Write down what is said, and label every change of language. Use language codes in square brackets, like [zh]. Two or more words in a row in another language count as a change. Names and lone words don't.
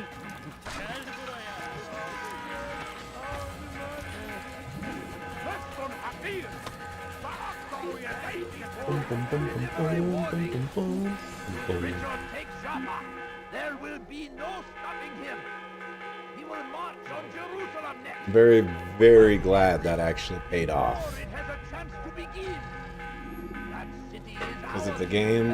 [tr] Gel buraya. [ar] بس حقير سأقطع يديك. Bum, bum, bum, bum, bum, bum, bum, bum, bum. [en] Richard takes Jaffa. There will be no stopping him. He will march on Jerusalem next. Very, very glad that actually paid off. Or it has a chance to begin. That city is Because ours. if the game,